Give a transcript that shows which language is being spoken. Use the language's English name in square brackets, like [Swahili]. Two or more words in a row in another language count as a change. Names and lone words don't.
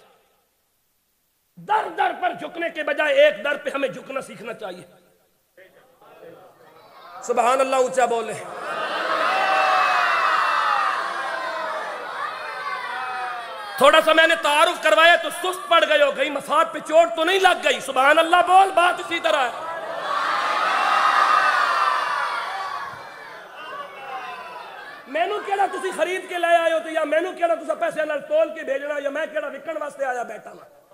[Urdu] در در پر جھکنے کے بجائے ایک در پہ ہمیں جھکنا سیکھنا چاہیے۔ سبحان اللہ اونچا بولے۔ تھوڑا سا میں نے تعارف کروایا تو سست پڑ گئے ہو، کہیں مفاد پہ چوٹ تو نہیں لگ گئی؟ سبحان اللہ بول، بات اسی طرح ہے۔ [Punjabi] مینو کیڑا تسی خرید کے لے آئے ہو، یا مینو کیڑا تسا پیسے نال تول کے بھیجنا، یا میں کیڑا وکن واسطے آیا بیٹھا نا۔